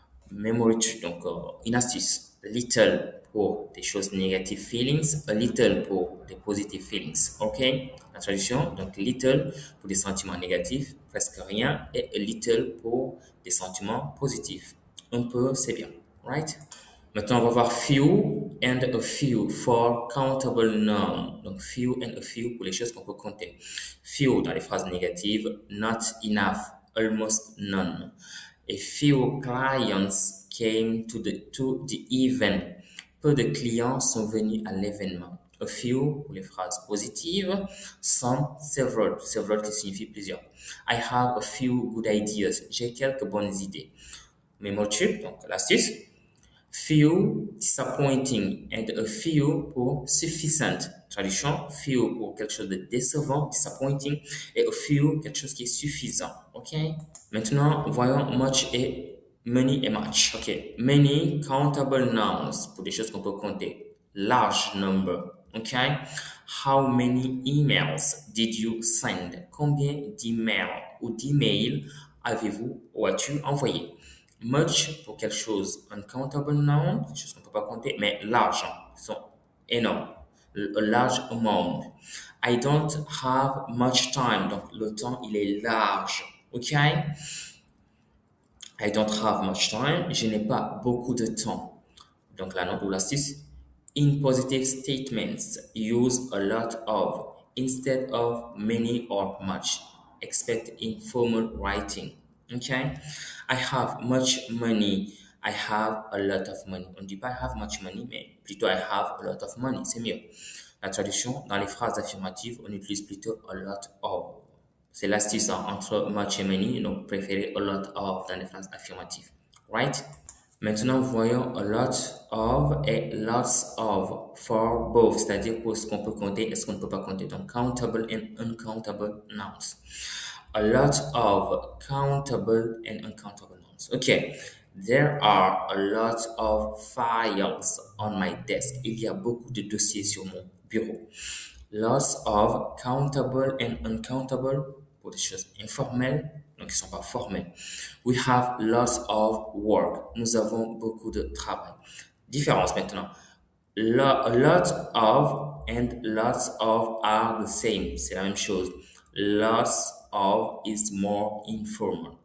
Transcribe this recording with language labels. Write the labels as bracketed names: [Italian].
[English] Memory trick, [French] donc une astuce. Little pour des choses négatives feelings, a little pour des positive feelings. OK? La traduction, donc little pour des sentiments négatifs, presque rien, et a little pour des sentiments positifs. Un peu, c'est bien. Right? Maintenant, on va voir [English] few and a few for countable noun. [French] Donc, few and a few pour les choses qu'on peut compter. Few dans les phrases négatives, [English] not enough, almost none. A few clients came to the event. [French] Peu de clients sont venus à l'événement. A few pour les phrases positives. [English] Some, several. Several [French] qui signifie plusieurs. [English] I have a few good ideas. [French] J'ai quelques bonnes idées. [English] Memo trick, [French] donc l'astuce. [English] Few, disappointing, and a few pour sufficient. [French] Traduction, few pour quelque chose de décevant, disappointing, et a few, quelque chose qui est suffisant. OK? Maintenant, voyons much et many et much. OK. Many, countable nouns, pour des choses qu'on peut compter. [English] Large number. OK? How many emails did you send? [French] Combien d'emails ou d'emails avez-vous ou as-tu envoyé? Much pour quelque chose uncountable noun, quelque chose qu'on ne peut pas compter, mais large, sont énormes. [English] A large amount. I don't have much time. [French] Donc, le temps, il est large. OK? [English] I don't have much time. [French] Je n'ai pas beaucoup de temps. Donc, la note ou l'astuce. [English] In positive statements, use a lot of instead of many or much. Expect informal writing. Okay? I have much money. I have a lot of money. [French] On ne dit pas [English] I have much money, [French] mais plutôt [English] I have a lot of money. [French] C'est mieux. La traduction, dans les phrases affirmatives, on utilise plutôt a lot of. C'est l'astuce entre much et many, donc préférez a lot of dans les phrases affirmatives. Right? Maintenant, voyons a lot of et lots of [English] for both, [French] c'est-à-dire pour ce qu'on peut compter et ce qu'on ne peut pas compter. [English] Donc, countable and uncountable nouns. A lot of countable and uncountable nouns. Okay. There are a lot of files on my desk. [French] Il y a beaucoup de dossiers sur mon bureau. Lots of countable and uncountable pour des choses informelles, donc qui ne sont pas formelles. [English] We have lots of work. [French] Nous avons beaucoup de travail. Différence maintenant. [English] A lot of and lots of are the same. [French] C'est la même chose. [English] Lots of is more informal.